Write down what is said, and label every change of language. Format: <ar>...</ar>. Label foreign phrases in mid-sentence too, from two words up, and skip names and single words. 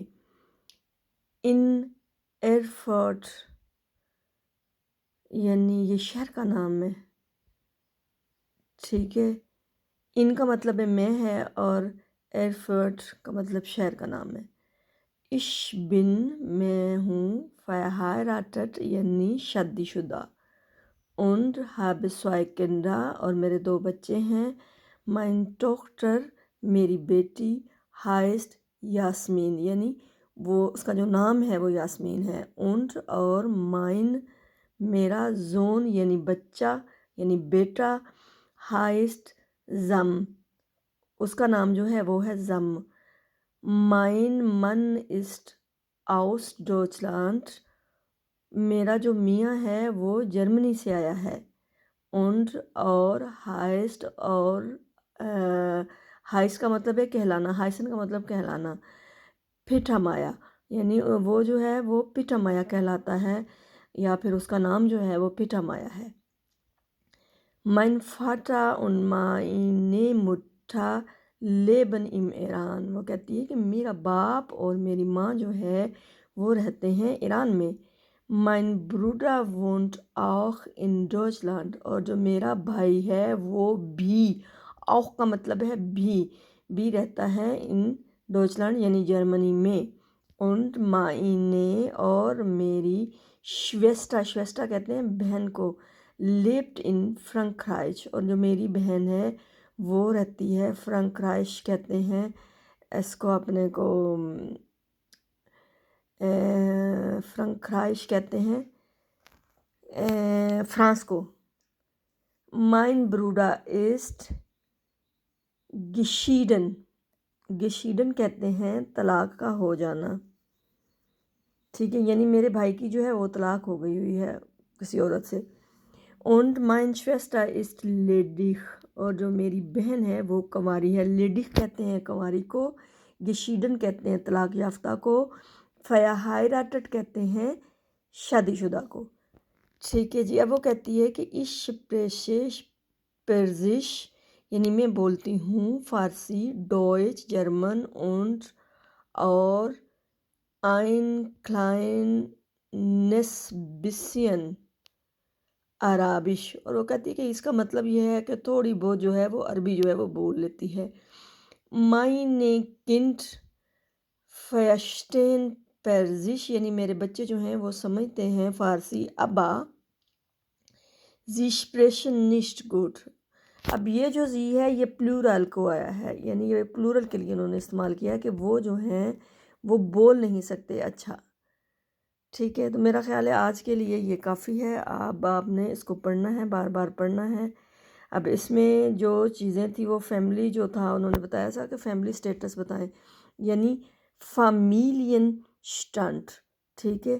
<ur>ان ایرفرٹ، یعنی یہ شہر کا نام ہے، ٹھیک ہے۔ ان کا مطلب ہے میں ہے، اور ایرفرٹ کا مطلب شہر کا نام ہے۔</ur> <de>ich bin</de> <ur>میں ہوں verheiratet، یعنی شادی شدہ۔</ur> <de>und habe zwei Kinder،</de> <ur>اور میرے 2 بچے ہیں۔</ur> <de>mein Tochter،</de> <ur>میری بیٹی، heißt یاسمین، یعنی وہ اس کا جو نام ہے وہ یاسمین ہے۔ und اور mein، میرا Sohn، یعنی بچہ یعنی بیٹا، heißt زم، اس کا نام جو ہے وہ ہے زم۔</ur> <de>mein Mann ist aus Deutschland،</de> <ur>میرا جو میاں ہے وہ جرمنی سے آیا ہے۔ und اور heißt، اور heißt کا مطلب ہے کہلانا، heißen کا مطلب کہلانا۔ پیٹا مایا، یعنی وہ جو ہے وہ پیٹا مایا کہلاتا ہے، یا پھر اس کا نام جو ہے وہ پیٹا مایا ہے۔</ur> <de>mein Vater und meine Mutter leben im</de> <ur>ایران، وہ کہتی ہے کہ میرا باپ اور میری ماں جو ہے وہ رہتے ہیں ایران میں۔</ur> <de>mein Bruder wohnt auch in Deutschland،</de> <ur>اور جو میرا بھائی ہے وہ بھی، auch کا مطلب ہے بھی رہتا ہے</ur> <de>in Deutschland،</de> <ur>یعنی جرمنی میں۔</ur> <de>und meine،</de> <ur>اور میری Schwester کہتے ہیں بہن کو،</ur> <de>lebt in Frankreich،</de> <ur>اور جو میری بہن ہے وہ رہتی ہے فرانکرائش، کہتے ہیں اس کو اپنے کو فرانکرائش کہتے ہیں فرانس کو۔</ur> <de>mein Bruder ist geschieden</de> <ur>کہتے ہیں طلاق کا ہو جانا، ٹھیک ہے، یعنی میرے بھائی کی جو ہے وہ طلاق ہو گئی ہوئی ہے کسی عورت سے۔</ur> <de>und mein Schwester ist ledig،</de> <ur>اور جو میری بہن ہے وہ کنواری ہے۔ لیڈی کہتے ہیں کنواری کو، گشیڈن کہتے ہیں طلاق یافتہ کو، verheiratet کہتے ہیں شادی شدہ کو، ٹھیک ہے جی۔ اب وہ کہتی ہے کہ</ur> <de>ich spreche Persisch،</de> <ur>یعنی میں بولتی ہوں فارسی، ڈوئچ جرمن، und اور</ur> <de>ein kleines bisschen Arabisch,</de> <ur>اور وہ کہتی ہے کہ اس کا مطلب یہ ہے کہ تھوڑی بہت جو ہے وہ عربی جو ہے وہ بول لیتی ہے۔</ur> <de>meine Kind verstehen Persisch،</de> <ur>یعنی میرے بچے جو ہیں وہ سمجھتے ہیں فارسی۔</ur> <de>aber sie sprechen nicht gut،</de> <ur>اب یہ جو زی ہے یہ پلورل کو آیا ہے، یعنی یہ پلورل کے لیے انہوں نے استعمال کیا ہے کہ وہ جو ہیں وہ بول نہیں سکتے اچھا، ٹھیک ہے۔ تو میرا خیال ہے آج کے لیے یہ کافی ہے، اب آپ نے اس کو پڑھنا ہے، بار بار پڑھنا ہے۔ اب اس میں جو چیزیں تھیں وہ فیملی جو تھا انہوں نے بتایا تھا کہ</ur> <en>family status</en> <ur>بتائیں، یعنی</ur> <de>Familien Stand,</de> <ur>ٹھیک ہے۔</ur>